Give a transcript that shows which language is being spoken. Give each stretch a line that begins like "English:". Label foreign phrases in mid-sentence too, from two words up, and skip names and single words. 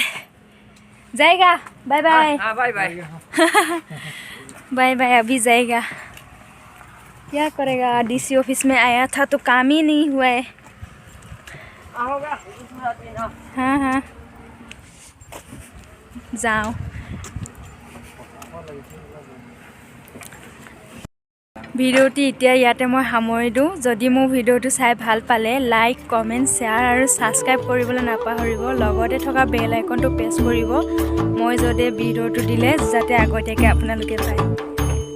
Hindi: जाएगा,
English: bye bye.
Hindi: हाँ
English: bye bye. bye bye,
Hindi: अभी जाएगा। क्या करेगा,
English: DC office
Hindi: में आया था तो काम ही नहीं हुआ है। हाँ हाँ जाओ।
Assamese: ভিডিঅ'টি এতিয়া ইয়াতে মই সামৰি দিওঁ। যদি মোৰ ভিডিঅ'টো চাই ভাল পালে
English: like, comment, share
Assamese: আৰু ছাবস্ক্ৰাইব কৰিবলৈ নাপাহৰিব। লগতে থকা
English: bell iconটো
Assamese: প্ৰেছ কৰিব, মই যদি ভিডিঅ'টো দিলে যাতে আগতীয়াকৈ আপোনালোকে পায়।